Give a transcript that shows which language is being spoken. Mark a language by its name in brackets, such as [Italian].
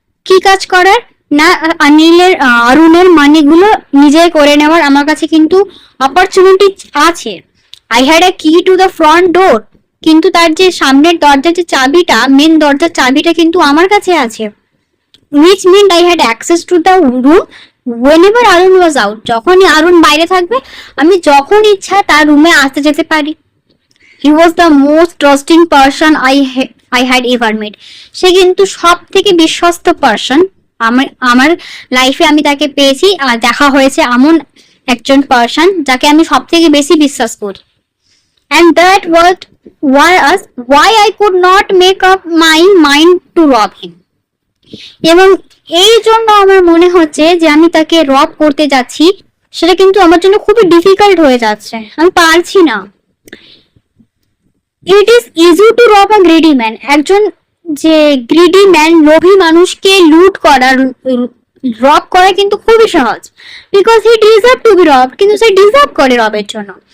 [Bangla] কি কাজ করার না, আরুণের মানিগুলো নিজে করে নেওয়ার আমার কাছে কিন্তু অপরচুনিটি আছে। [English] I had a key to the front door, [Bangla] কিন্তু তার যে সামনের দরজার যে চাবিটা, মেন দরজার চাবিটা কিন্তু আমার কাছে আছে। [English] which meant I had access to the room whenever Arun was out. [Bangla] যখনই আরুণ বাইরে থাকবে আমি যখন ইচ্ছা তার রুমে আসতে যেতে পারি। [English] He was the most trusting person I had ever met. [Bangla] সে কিন্তু সব থেকে বিশ্বস্ত পারসন আমার লাইফে আমি তাকে পেয়েছি আর দেখা হয়েছে, এমন একজন পারসন যাকে আমি সব থেকে বেশি বিশ্বাস করি। [English] And that was why I could not make up my mind to rob him. [Bangla] এবং এই জন্য আমার মনে হচ্ছে যে আমি তাকে রব করতে যাচ্ছি, সেটা কিন্তু আমার জন্য খুবই ডিফিকাল্ট হয়ে যাচ্ছে, আমি পারছি না। [English] It is easy to rob a greedy man. [Bangla] একজন যে গ্রিডি ম্যান, লোভী মানুষকে লুট করা, রব করা কিন্তু খুবই সহজ, [English] because he deserve to be rob, [Bangla] কিন্তু সে ডিজার্ভ করে রবের জন্য।